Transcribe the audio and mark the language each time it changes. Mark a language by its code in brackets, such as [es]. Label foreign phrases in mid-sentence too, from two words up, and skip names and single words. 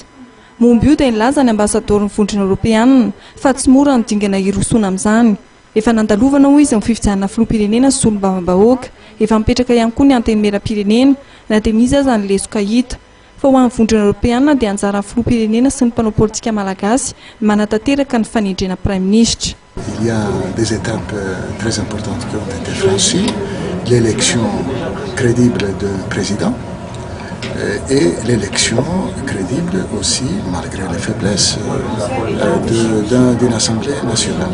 [mg] Momba io dia nilaza ny ambasador'ny vondrona Europeanina fa tsy mora ny dingana hirosoana amin'izany. Efa nandalovana hoy izy ny fifidianana filoham-pirenena sy solombavam-bahoaka, efa mipetraka ihany koa ny antenimieram-pirenena na dia misy aza ny lesoka hita. Fa ho an'ny vondrona Europeanina dia anjara filoham-pirenena sy ny mpanao politika malagasy manatanteraka ny fanendrena [fr] Prime Ministre. Il y a des étapes très importantes qui ont été franchies, l'élection crédible de président et l'élection crédible aussi, malgré les faiblesses, d'une Assemblée nationale.